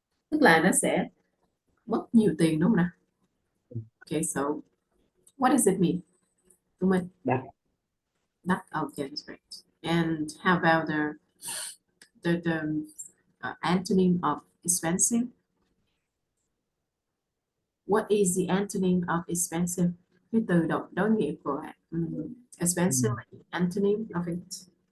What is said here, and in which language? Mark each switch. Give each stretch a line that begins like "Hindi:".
Vietnamese: Tức là nó sẽ mất nhiều tiền đúng không nào?
English: Okay, so what does it mean?
Vietnamese: Tụi mình. Đắt.
English: Đắt. Okay, that's right. And how about the antonym of expensive? What is the antonym of expensive?
Vietnamese: Cái từ đối nghĩa của expensive là
English: antonym of it.